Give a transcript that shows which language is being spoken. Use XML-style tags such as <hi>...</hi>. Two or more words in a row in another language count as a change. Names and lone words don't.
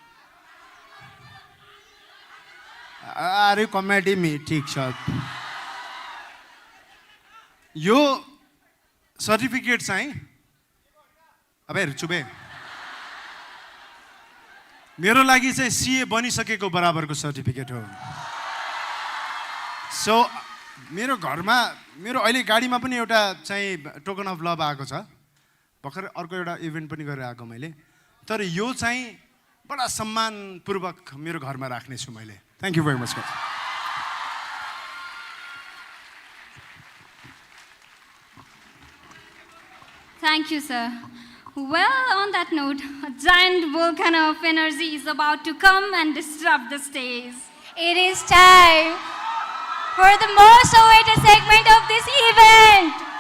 <ne>अरे कमेडी में ठीक छ यो सर्टिफिकेट चाहिँ अबे चुबे मेरो लागि चाहिँ सीए बनिसकेको बराबरको सर्टिफिकेट हो सो मेरो घरमा मेरो अहिले गाडीमा पनि एउटा चाहिँ</ne> <en>token of love</en> <ne>आएको छ भर्खर अर्को एउटा इभेन्ट पनि गरेर आएको मैले तर यो चाहिँ बडा सम्मानपूर्वक मेरो घरमा राख्ने छु मैले</ne> <en>thank you very much Thank you, sir. Well, on that note, a giant volcano of energy is about to come and disrupt the stage. It is time for the most awaited segment of this event.</en>